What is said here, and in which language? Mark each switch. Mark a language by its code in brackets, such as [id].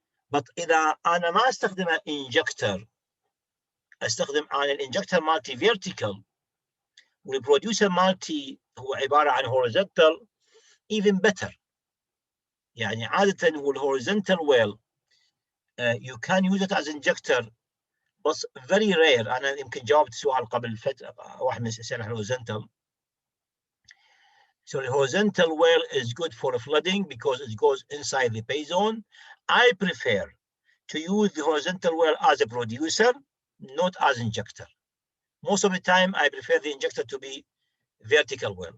[en] But [ar] إذا أنا ما أستخدمه injector، أستخدم أنا الانجكتر مالتي vertical والبروديوسر مالتي هو عبارة عن horizontal، [en] even better. [ar] يعني عادة هو [en] horizontal well you can use it as injector [ar] بس [en] very rare. [ar] أنا يمكن جاوبت سؤال قبل فترة واحد من الأسئلة horizontal. [en] So the horizontal well is good for flooding because it goes inside the pay zone. I prefer to use the horizontal well as a producer, not as injector. Most of the time, I prefer the injector to be vertical well.